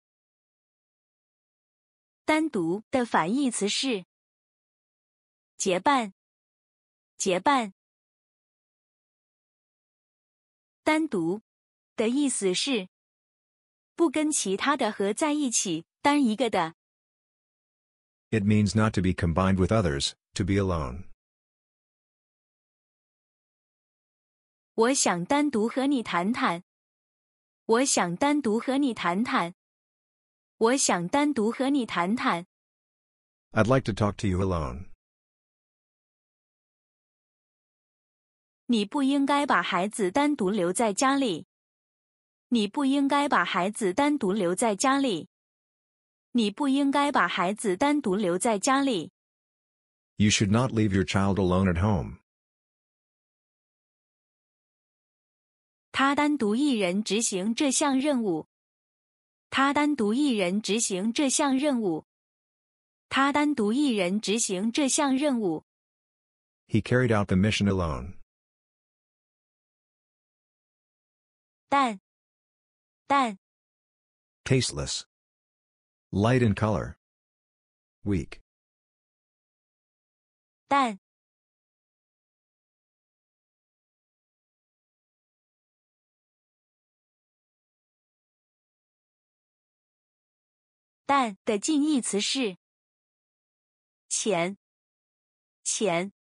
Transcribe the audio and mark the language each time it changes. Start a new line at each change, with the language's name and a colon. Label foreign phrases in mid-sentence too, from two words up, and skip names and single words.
Chinese: 單獨的反義詞是結伴，結伴。單獨的意思是不跟其他的合在一起，單一個的。
English: It means not to be combined with others, to be alone.
Chinese: 我想單獨和你談談。我想單獨和你談談。我想單獨和你談談。
English: I'd like to talk to you alone.
Chinese: 你不應該把孩子單獨留在家裡。你不應該把孩子單獨留在家裡。你不應該把孩子單獨留在家裡。
English: You should not leave your child alone at home.
Chinese: 他單獨一人執行這項任務。他單獨一人執行這項任務。他單獨一人執行這項任務。
English: He carried out the mission alone.
Chinese: 淡，淡。
English: Tasteless. Light in color. Weak.
Chinese: 淡。淡的近義詞是淺，淺。